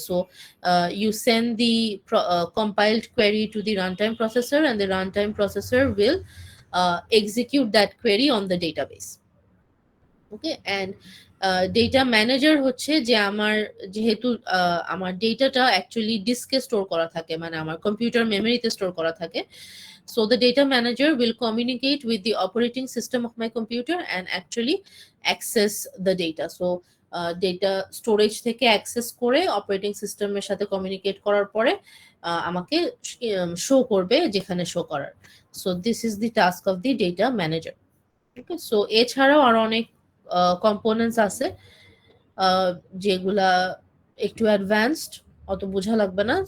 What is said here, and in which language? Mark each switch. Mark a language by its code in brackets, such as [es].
[en] So you send the compiled query to the runtime processor and the runtime processor will execute that query on the database. [bn] Okay, and data manager হচ্ছে যে আমার যেহেতু আমার ডেটাটা actually ডিস্কে store করা থাকে, মানে আমার কম্পিউটার মেমোরিতে স্টোর করা থাকে। [en] So the data manager will communicate with the operating system of my computer and actually access the data. [bn] So data storage থেকে অ্যাক্সেস করে অপারেটিং সিস্টেমের সাথে কমিউনিকেট করার পরে আমাকে শো করবে যেখানে শো করার। [en] So this is the task of the data manager. [bn] Okay, so এছাড়াও আরো অনেক কম্পোনেন্টস আছে যেগুলা একটু অ্যাডভান্সড, অত বোঝা লাগবে না।